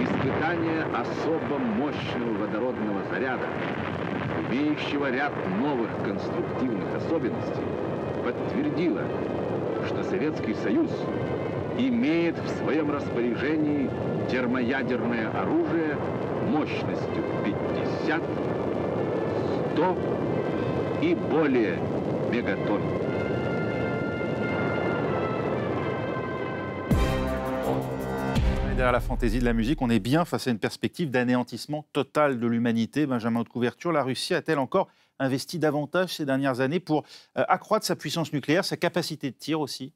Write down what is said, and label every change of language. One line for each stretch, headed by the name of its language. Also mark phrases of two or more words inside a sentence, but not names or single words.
Russian: Испытание особо мощного водородного заряда, имеющего ряд новых конструктивных особенностей, подтвердило, что Советский Союз имеет в своем распоряжении термоядерное оружие мощностью 50, 100 и более мегатонн.
French: Derrière la fantaisie de la musique, on est bien face à une perspective d'anéantissement total de l'humanité. Benjamin Haute-Couverture, la Russie a-t-elle encore investi davantage ces dernières années pour accroître sa puissance nucléaire, sa capacité de tir aussi?